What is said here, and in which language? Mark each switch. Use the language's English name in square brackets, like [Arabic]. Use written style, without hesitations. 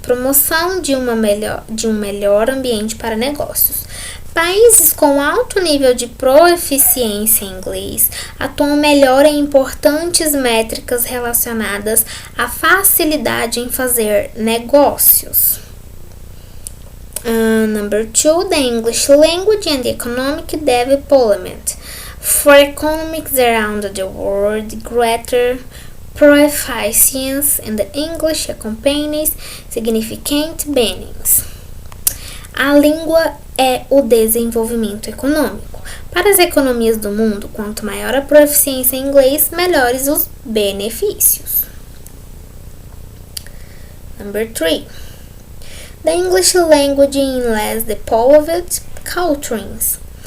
[Portuguese] Promoção de um melhor ambiente para negócios. Países com alto nível de proficiência em inglês atuam melhor em importantes métricas relacionadas à facilidade em fazer negócios. [English] Number 2, the English language and economic development. For economics around the world, greater proficiency in the English accompanies significant benefits. [Portuguese] A língua é o desenvolvimento econômico. Para as economias do mundo, quanto maior a proficiência em inglês, melhores os benefícios. [English] Number 3. The English language in less developed countries.